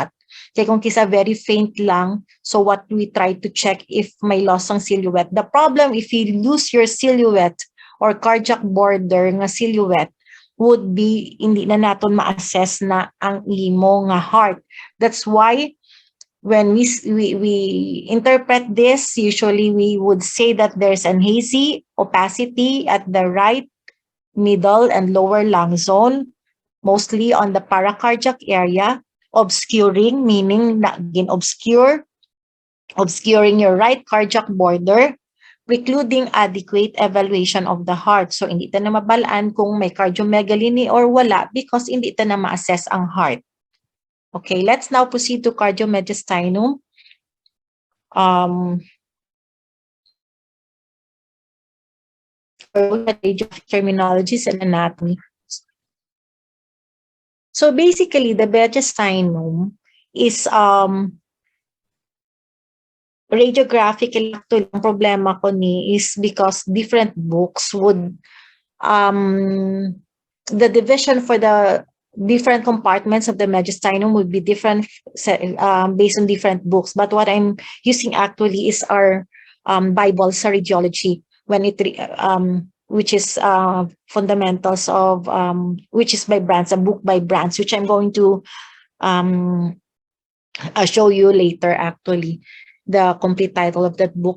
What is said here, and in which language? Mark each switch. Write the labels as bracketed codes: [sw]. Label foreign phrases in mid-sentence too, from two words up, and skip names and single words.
[hil] Kaya kung kisa [en] very faint lang, so what we try to check if may loss ng silhouette. The problem if you lose your silhouette or cardiac border nga silhouette would be [hil] hindi na naton ma-assess na ang imo nga heart. [en] That's why when we interpret this, usually we would say that there's an hazy opacity at the right, middle, and lower lung zone, mostly on the paracardiac area, obscuring, meaning obscuring your right cardiac border, precluding adequate evaluation of the heart. So, [hil] hindi ta na mabalaan kung may cardiomegaly or wala because hindi ta na ma-assess ang heart. [en] Okay, let's now proceed to cardiomediastinum. Terminologies and anatomy. So basically, the mediastinum is radiographically. Actually, [hil] ang problema ko ni [en] is because different books would the division for the different compartments of the mediastinum would be different based on different books. But what I'm using actually is our Bible sa radiology, when it which is fundamentals of which is by brands, a book by brands, which I'm going to show you later actually the complete title of that book.